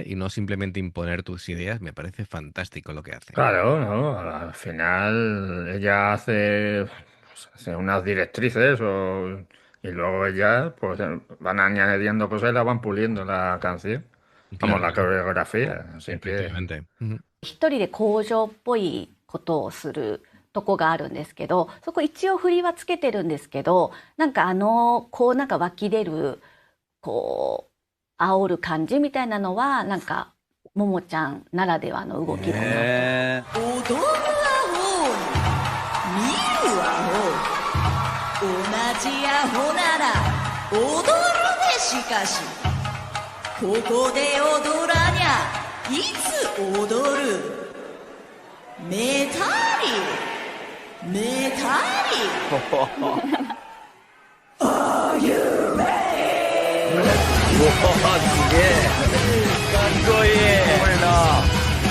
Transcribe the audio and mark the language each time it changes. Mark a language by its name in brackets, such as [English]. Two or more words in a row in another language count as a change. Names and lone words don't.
[Spanish] Y no simplemente imponer tus ideas, me parece fantástico lo que hace. Claro, ¿no? Al final ella hace unas directrices y luego ellas pues van añadiendo cosas y la van puliendo la canción. Vamos, la coreografía. Así que Efectivamente. Ujú. [Japanese] 一人で工場っぽいことをするとこがあるんですけど、そこ一応振りはつけてるんですけど、なんかこうなんか湧き出るこう煽る感じみたいなのはなんかももちゃんならではの動きだなと。踊るアホ見るアホ同じアホなら踊るでしかしここで踊らにゃいつ踊るメタリメタリ [English] Are you ready? [Japanese] うわすげえかっこいいこれな